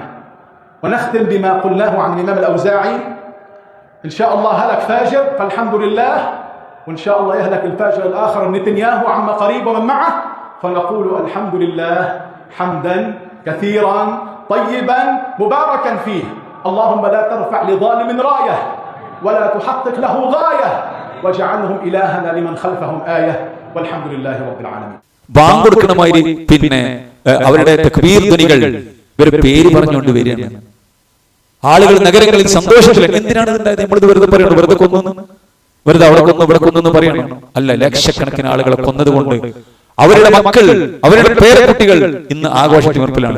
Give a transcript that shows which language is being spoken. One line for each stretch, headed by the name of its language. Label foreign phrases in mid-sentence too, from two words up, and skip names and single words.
Arabic: ونختم بما قلناه عن الإمام الأوزاعي: إن شاء الله هلك فاجر فالحمد لله، وإن شاء الله يهلك الفاجر الآخر نتنياهو عما قريب ومن معه، فنقول الحمد لله حمدا كثيرا طيبا مباركا فيه. اللهم لا ترفع لظالم راية ولا تحقق له غاية، واجعلهم إلهنا لمن خلفهم آية، والحمد لله رب العالمين.
Malayalam: ബാങ്ക് കൊടുക്കണമായി പിന്നെ അവരുടെ തക്ബീർ ധ്വനികൾ ഇവരുടെ പേര് പറഞ്ഞുകൊണ്ട് വരികയാണ്. ആളുകൾ നഗരങ്ങളിൽ സന്തോഷത്തിലാണ്. എന്തിനാണ് ഇതുണ്ടായത്? നമ്മളിത് വെറുതെ പറയണം, വെറുതെ കൊന്നു, വെറുതെ അവിടെ കൊന്നു ഇവിടെ കൊന്നു എന്ന് പറയണം. അല്ല, ലക്ഷക്കണക്കിന് ആളുകളെ കൊന്നതുകൊണ്ട് അവരുടെ മക്കൾ, അവരുടെ പേരക്കുട്ടികൾ ഇന്ന് ആഘോഷത്തിമിർപ്പിലാണ്.